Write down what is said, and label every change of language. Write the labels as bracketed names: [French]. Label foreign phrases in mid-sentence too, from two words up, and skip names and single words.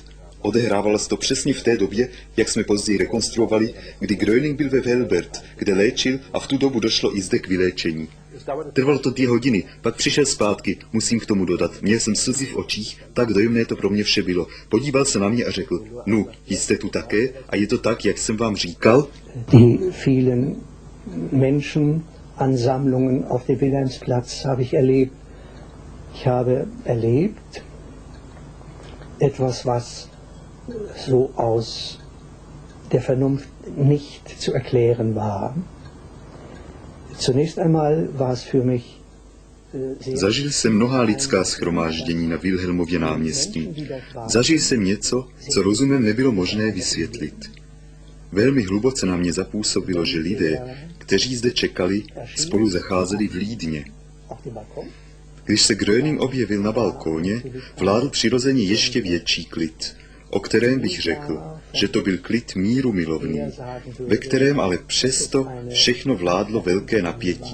[Czech] Odehrávalo se to přesně v té době, jak jsme později rekonstruovali, kdy Gröning byl ve Velbert, kde léčil a v tu dobu došlo i zde k vyléčení. Trvalo to 2 hodiny, pak přišel zpátky, musím k tomu dodat. Měl jsem slzy v očích, tak dojemné to pro mě vše bylo. Podíval se na mě a řekl, nu, jste tu také a je to tak, jak jsem vám říkal? [German] Die vielen Menschenansammlungen auf dem Wilhelmsplatz habe ich erlebt. Ich habe erlebt etwas, was so aus der Vernunft nicht zu erklären war. Zunächst einmal war es für mich [Czech] Zažil jsem mnohá lidská shromáždění na Wilhelmově náměstí. Zažil jsem něco, co rozumem nebylo možné vysvětlit. Velmi hluboce na mě zapůsobilo, že lidé, kteří zde čekali, spolu zacházeli vlídně. Když se Gröning objevil na balkóně, vládl přirozeně ještě větší klid, o kterém bych řekl, že to byl klid míru milovný, ve kterém ale přesto všechno vládlo velké napětí.